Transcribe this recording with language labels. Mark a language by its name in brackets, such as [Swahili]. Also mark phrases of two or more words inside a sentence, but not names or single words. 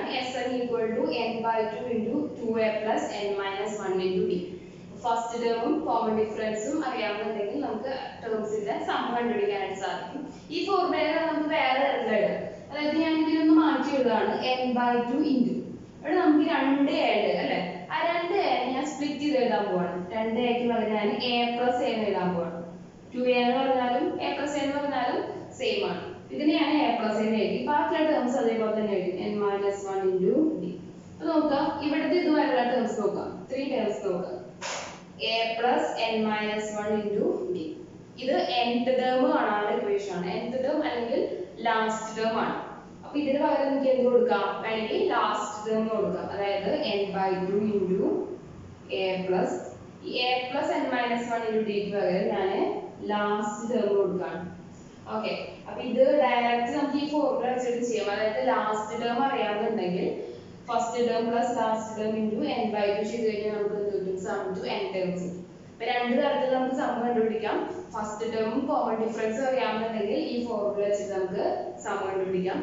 [English] SL equal to n by 2 into 2a plus n minus 1 into d. first term-um common difference-um [Malayalam] അറിയാമെന്നുണ്ടെങ്കിൽ നമുക്ക് ടേംസിന്റെ സം കണ്ടുപിടിക്കാനായിട്ട് സാധിക്കും. ഈ ഫോർമുലയിൽ നമുക്ക് വേറെ എഴുതാം. അതായത് ഞാൻ ഇതിലൊന്ന് മാറ്റി എഴുതാണ് [English] n by 2 into [Malayalam] ഇവിടെ നമുക്ക് 2a ഉണ്ട് അല്ലേ? ആ 2a ഞാൻ സ്പ്ലിറ്റ് ചെയ്ത് എഴുതാൻ പോവാണ്. 2aക്ക് പകരം ഞാൻ [English] a plus a [Malayalam] എഴുതാൻ പോവാണ്. 2a എന്ന് പറഞ്ഞാലും [English] a plus a [Malayalam] എന്ന് പറഞ്ഞാലും സെയിം ആണ്. ഇതിനെ ഞാൻ [English] a plus a [Malayalam] എന്ന് എഴുതി. ബാക്കിയുള്ള ടേംസ് അതേപോലെ തന്നെ എഴുതി [English] n minus 1 into d. [Malayalam] അപ്പോൾ നോക്കാം, ഇവിടുത്തെ ഇതുവരെയുള്ള ടേംസ് നോക്കാം. 3 ടേംസ് നോക്കാം. [English] a plus n minus 1 into d. [Malayalam] ഇത് [English] nth term [Malayalam] കാണാനുള്ള ഇക്വേഷൻ ആണ്. [English] nth term [Malayalam] അല്ലെങ്കിൽ [English] last term [Malayalam] ആണ്. അപ്പൊ ഇതിന് പകരം നമുക്ക് എന്ത് കൊടുക്കാം? വേണമെങ്കിൽ [English] last term [Malayalam] കൊടുക്കാം. അതായത് [English] n/2 into a plus a plus n minus 1 into d [Malayalam] ക്ക് പകരം ഞാൻ [English] last term [Malayalam] കൊടുക്കുകയാണ്. ഓക്കെ, അപ്പൊ ഇത് ഡയറക്റ്റ് നമുക്ക് ഈ ഫോർമുല വെച്ചിട്ട് ചെയ്യാം. അതായത് [English] last term [Malayalam] അറിയാമെന്നുണ്ടെങ്കിൽ [English] first term plus last term into n/2 [Malayalam] ചെയ്ത് കഴിഞ്ഞാൽ നമുക്ക് എന്ത് കിട്ടും? [English] sum to n terms കിട്ടും. [Malayalam] അപ്പൊ രണ്ട് തരത്തിൽ നമുക്ക് സം കണ്ടുപിടിക്കാം. [English] first term-um common difference [Malayalam] അറിയാമെന്നുണ്ടെങ്കിൽ ഈ ഫോർമുല വെച്ചിട്ട് നമുക്ക് സം കണ്ടുപിടിക്കാം.